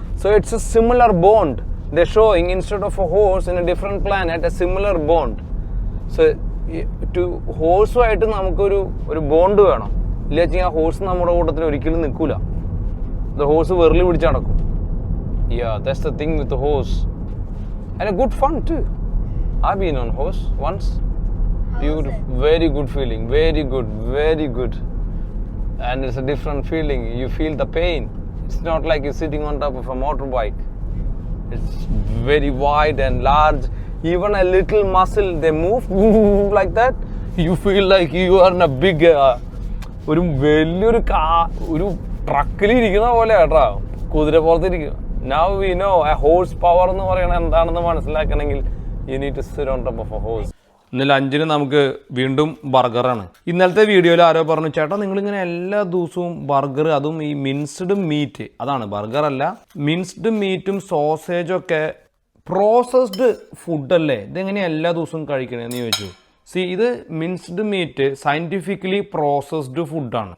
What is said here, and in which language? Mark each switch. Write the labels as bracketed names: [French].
[English] So it's a similar bond they're showing. Instead of a horse in a different planet, a similar bond. So to horse [Malayalam] ആയിട്ട് നമുക്കൊരു bond വേണം. ഇല്ലെങ്കിൽ ആ horse നമ്മുടെ കൂട്ടത്തിൽ ഒരിക്കലും നിൽക്കൂല. ഹോഴ്സ് വെറുതെ പിടിച്ച് നടക്കും. [English] Yeah, that's the thing with the horse. And a good fun too. I've been on horse once. Beautiful, very good feeling, very good. And it's a different feeling. You feel the pain. It's not like you're sitting on top of a motorbike. It's very wide and large. Even a little muscle, they move like that. You feel like you are in a big [Malayalam] ഒരു വലിയൊരു ട്രക്കിൽ ഇരിക്കുന്ന പോലെ കേട്ടോ, കുതിര പോലത്തെ ഇരിക്കും. [English] Now we know a horse power [Malayalam] എന്ന് പറയുന്നത് എന്താണെന്ന് മനസ്സിലാക്കണമെങ്കിൽ [English] you need to sit on top of a horse. [Malayalam] ഇന്ന് ലഞ്ചിന് നമുക്ക് വീണ്ടും ബർഗറാണ്. ഇന്നലത്തെ വീഡിയോയിൽ ആരോ പറഞ്ഞു, ചേട്ടാ നിങ്ങളിങ്ങനെ എല്ലാ ദിവസവും ബർഗർ, അതും ഈ മിൻസ്ഡ് മീറ്റ്, അതാണ് ബർഗർ അല്ല, മിൻസ്ഡ് മീറ്റും സോസേജും ഒക്കെ പ്രോസസ്ഡ് ഫുഡല്ലേ, ഇതെങ്ങനെയാണ് എല്ലാ ദിവസവും കഴിക്കണേന്ന് ചോദിച്ചു. ഇത് മിൻസ്ഡ് മീറ്റ് സയൻറ്റിഫിക്കലി പ്രോസസ്ഡ് ഫുഡാണ്.